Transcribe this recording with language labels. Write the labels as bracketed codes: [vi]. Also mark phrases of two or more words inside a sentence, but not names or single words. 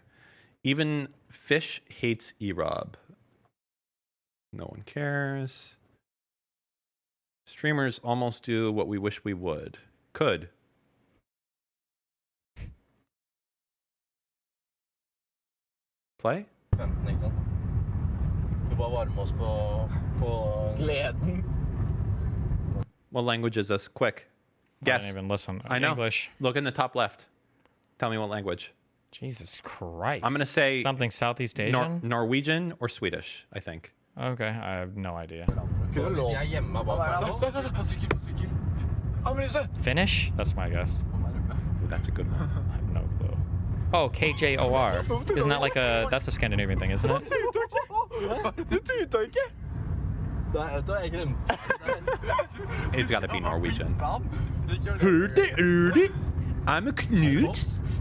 [en] Even Fish hates E-Rob. No one cares. Streamers almost do what we wish we could. Play? 15, [no] ikke sant? Vi bare varme oss på gleden. [en] What language is this? Quick. Guess. I didn't even listen. I know. English. Look in the top left. Tell me what language. Jesus Christ. I'm going to say something Southeast Asian. Norwegian or Swedish, I think. Okay, I have no idea. [no] Hvis jeg er hjemme på sykkel. [en] Finnish? That's my guess. That's a good one. I have no clue. Oh, KJOR. Isn't that like that's a Scandinavian thing, isn't it? It's got to be Norwegian. I'm a Knut.